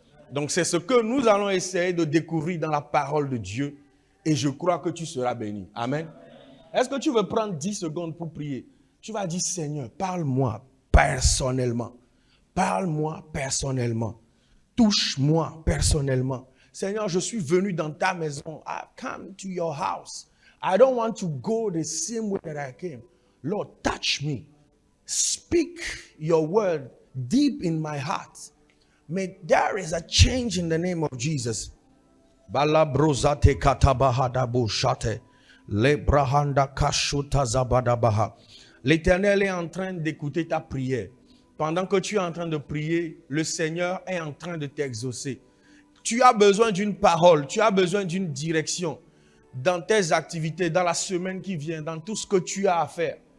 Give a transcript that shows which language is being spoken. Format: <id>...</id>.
<fr>Donc c'est ce que nous allons essayer de découvrir dans la parole de Dieu et je crois que tu seras béni. Amen. Est-ce que tu veux prendre 10 secondes pour prier? Tu vas dire, Seigneur, parle-moi personnellement. Parle-moi personnellement. Touche-moi personnellement. Seigneur, je suis venu dans ta maison.</fr> <en>I come to your house. I don't want to go the same way that I came. Lord, touch me. Speak your word deep in my heart. May there is a change in the name of Jesus. Balabrozate katabahadabu shate. Lebrahanda kashuta zabadabaha.</en> <fr>L'Éternel est en train d'écouter ta prière. pendant que tu es en train de prier, le Seigneur est en train de t'exaucer. Tu as besoin d'une parole, tu as besoin d'une direction dans tes activités, dans la semaine qui vient, dans tout ce que tu as à faire.</fr>